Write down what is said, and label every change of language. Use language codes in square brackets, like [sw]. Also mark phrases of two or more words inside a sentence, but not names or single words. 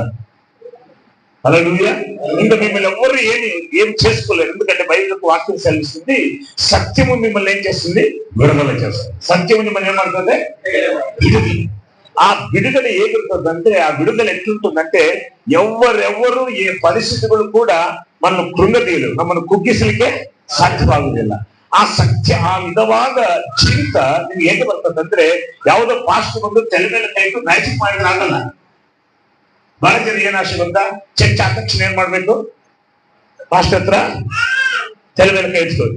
[te] హల్లెలూయా. ఇంకా మిమ్మల్ని ఎవరు ఏం చేసుకోలేరు. ఎందుకంటే బైబిల్ వాక్యం సెలవిస్తుంది, సత్యము మిమ్మల్ని ఏం చేస్తుంది? విడుదల చేస్తుంది. సత్యము మిమ్మల్ని ఏమంటుంది? ఆ విడుదల ఏగుతుందంటే, ఆ విడుదల ఎట్లుంటుందంటే ఎవరెవరు ఏ పరిస్థితులు కూడా మనం కృంగదీయలు, మన [kn] ಕುಗ್ಗಿಸಲಿಕ್ಕೆ ಸಾಧ್ಯವಾಗುವುದಿಲ್ಲ. ಆ ವಿಧವಾದ ಜೀವಿತ ನಿಮ್ಗೆ ಹೇಗೆ ಬರ್ತದಂದ್ರೆ, ಯಾವುದೋ ಪಾಸ್ಟ್ ಬಂದು ತಲೆ ಮೇಲೆ ಕೈಟು ಮ್ಯಾಜಿಕ್ ಮಾಡಿದ್ರೆ ಆಗಲ್ಲ. ಬಹಳ ಜನ ಏನ್ ಆಸೆ ಬಂದ, ಚರ್ಚ್ ಆದ ತಕ್ಷಣ ಏನ್ ಮಾಡ್ಬೇಕು? ಪಾಸ್ಟರ್ ಹತ್ರ ತಲೆ ಮೇಲೆ ಕೈ ಇಟ್ಕೊಳ್ಳಿ.